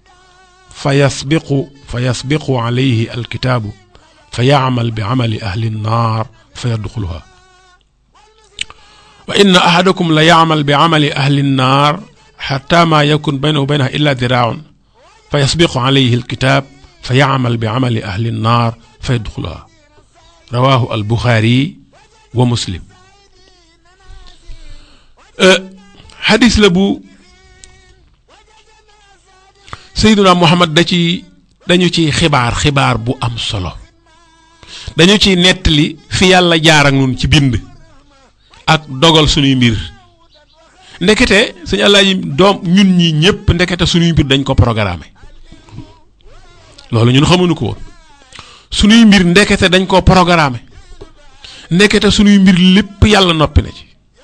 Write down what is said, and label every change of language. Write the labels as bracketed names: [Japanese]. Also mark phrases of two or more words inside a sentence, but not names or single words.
[Arabic] فيسبق عليه الكتاب فيعمل بعمل أهل النار فيدخلها وإن أحدكم ليعمل بعمل أهل النار حتى ما يكون بينه وبينها إلا ذراع فيسبق عليه الكتاب فيعمل بعمل أهل النار فيدخلها رواه البخاري ومسلم. حديث لبو سيدنا محمد [Wolof] dañu ci xibaar bu am solo dañu ci nettali fi yàlla jaar ak ñun ci bind ak dogal suñuy mbir ndekete suñu Alaaji doom ñun ñi ñëpp ndekete suñuy mbir dañ ko programmé loolu ñun xamuñu ko woon suñuy mbir ndekete dañ ko programmé ndekete suñuy mbir lépp yàlla noppi na ci